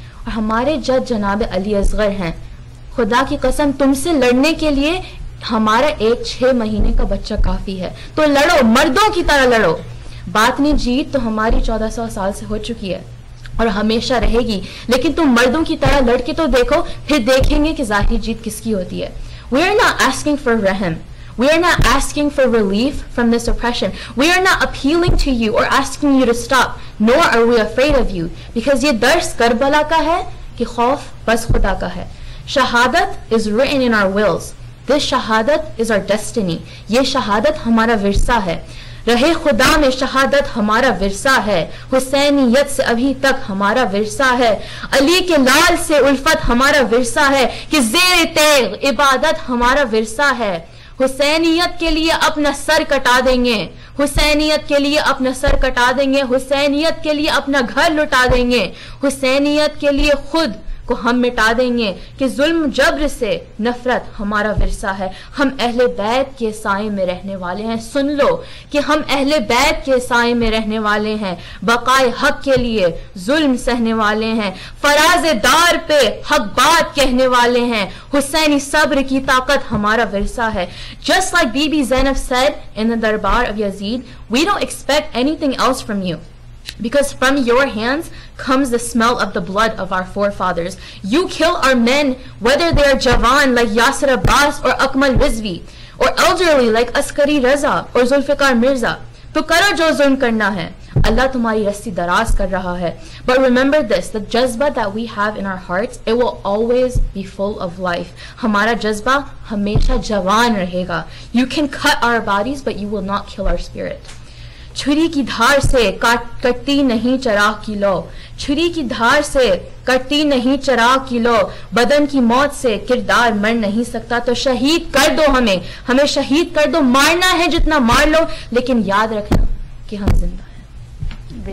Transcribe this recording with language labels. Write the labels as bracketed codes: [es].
[ur] اور ہمارے جد جناب علی اصغر ہیں. خدا کی قسم تم سے لڑنے کے لیے ہمارا ایک 6 مہینے کا بچہ کافی ہے. تو لڑو, مردوں کی طرح لڑو. باطنی جیت تو ہماری 1400 سال سے ہو چکی ہے اور ہمیشہ رہے گی, لیکن تم مردوں کی طرح لڑ کے تو دیکھو, پھر دیکھیں گے کہ ظاہری جیت کس کی ہوتی ہے. [en] We are not asking for rahm. We are not asking for relief from this oppression. We are not appealing to you or asking you to stop, nor are we afraid of you. [ur] Because یہ درس کربلا کا ہے کہ خوف بس خدا کا ہے. [en] شہادت is written in our wills. This شہادت is our destiny. [ur] یہ شہادت ہمارا ورثہ ہے. رہے خدا میں شہادت ہمارا ورثہ ہے. حسینیت سے ابھی تک ہمارا ورثہ ہے. علی کے لال سے الفت ہمارا ورثہ ہے کہ زیر تیغ عبادت ہمارا ورثہ ہے. حسینیت کے لیے اپنا سر کٹا دیں گے, حسینیت کے لیے اپنا سر کٹا دیں گے, حسینیت کے لیے اپنا گھر لٹا دیں گے, حسینیت کے لیے خود کو ہم مٹا دیں گے کہ ظلم جبر سے نفرت ہمارا ورثہ ہے. ہم اہل بیت کے سائے میں رہنے والے ہیں. سن لو کہ ہم اہل بیت کے سائے میں رہنے والے ہیں. بقائے حق کے لیے ظلم سہنے والے ہیں. فراز دار پہ حق بات کہنے والے ہیں. حسینی صبر کی طاقت ہمارا ورثہ ہے. [en] Just like Bibi Zainab said in the Darbar of Yazid, we don't expect anything else from you. Because from your hands comes the smell of the blood of our forefathers. You kill our men, whether they are Jawan like Yasir Abbas or Akmal Rizvi, or elderly like Askari Raza or Zulfikar Mirza. [ur] تو کرو جو ظلم کرنا ہے, اللہ تمہاری رسی دراز کر رہا ہے. [en] But remember this, the جذبہ that we have in our hearts, it will always be full of life. [ur] ہمارا جذبہ ہمیشہ جوان رہے گا. [en] You can cut our bodies, but you will not kill our spirit. [ur] چھری کی دھار سے کٹتی نہیں چراغ کی لو. چھری کی دھار سے کٹتی نہیں چراغ کی لو. بدن کی موت سے کردار مر نہیں سکتا. تو شہید کر دو, ہمیں شہید کر دو. مارنا ہے جتنا مار لو, لیکن یاد رکھنا کہ ہم زندہ ہیں.